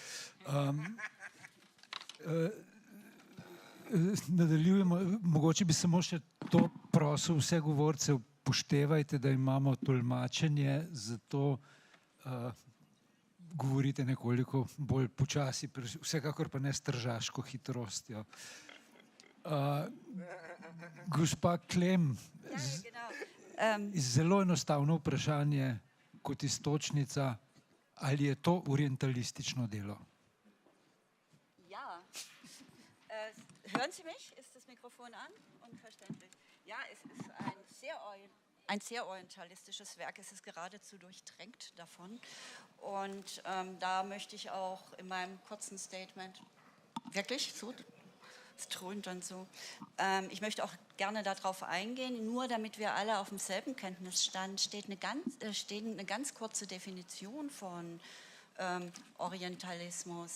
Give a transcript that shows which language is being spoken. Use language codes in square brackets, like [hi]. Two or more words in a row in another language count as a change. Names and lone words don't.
[sl] Nadaljujemo, mogoče bi samo še to prosil vse govorce, upoštevajte, da imamo tolmačenje, zato govorite nekoliko bolj počasi, vsekakor pa ne s tržaško hitrostjo. Gospa Klem, zelo enostavno vprašanje kot iztočnica, ali je to orientalistično delo? [de] Ja. Hören Sie mich? Ist das Mikrofon an und verständlich? Ja, es ist ein sehr orientalistisches Werk. Es ist geradezu durchtränkt davon. Und da möchte ich auch in meinem kurzen Statement, wirklich so, es dröhnt dann so, ich möchte auch gerne darauf eingehen, nur damit wir alle auf demselben Kenntnisstand steht eine ganz kurze Definition von Orientalismus.